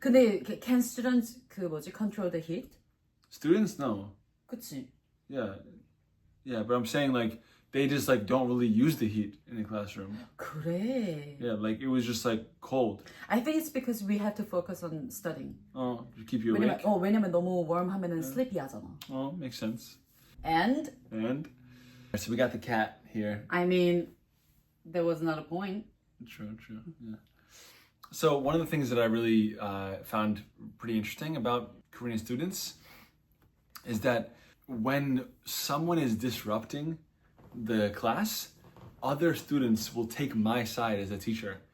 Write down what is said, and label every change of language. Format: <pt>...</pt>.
<ko>근데</ko> <en>can students</en> <ko>그 뭐지</ko> <en>control the heat? students no.</en> <ko>그치?</ko> <en>Yeah, but I'm saying like they just like don't really use the heat in the classroom.</en> <ko>그래.</ko> <en>Yeah, like it was just like cold. I think it's because we had to focus on studying. Oh, to keep you awake.</en> <ko>왜냐면 너무</ko> <en>warm</en> <ko>하면은</ko> <en>sleepy</en> <ko>하잖아.</ko> <en>Oh, makes sense. And So we got the cat here. I mean, there was not a point. True. Yeah. So one of the things that I really found pretty interesting about Korean students is that when someone is disrupting the class, other students will take my side as a teacher.</en>